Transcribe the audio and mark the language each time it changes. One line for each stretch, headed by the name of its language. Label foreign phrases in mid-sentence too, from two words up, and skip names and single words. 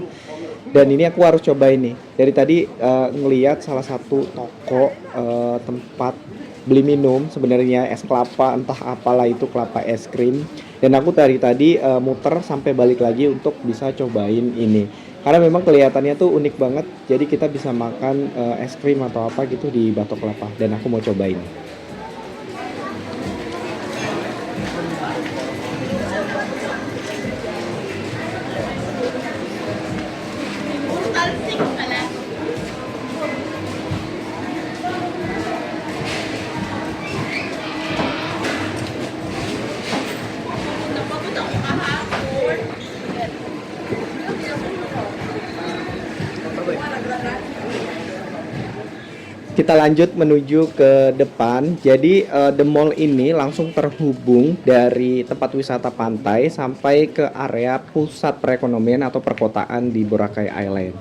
Indonesian: Dan ini aku harus coba ini. Dari tadi ngelihat salah satu toko tempat beli minum, sebenarnya es kelapa, entah apalah itu, kelapa es krim. Dan aku dari tadi muter sampai balik lagi untuk bisa cobain ini. Karena memang kelihatannya tuh unik banget. Jadi kita bisa makan es krim atau apa gitu di Batok Kelapa. Dan aku mau cobain. Talsik pala.
Filipino: Napapunta ko kahapon.
Indonesian: Kita lanjut menuju ke depan. Jadi The Mall ini langsung terhubung dari tempat wisata pantai sampai ke area pusat perekonomian atau perkotaan di Boracay Island.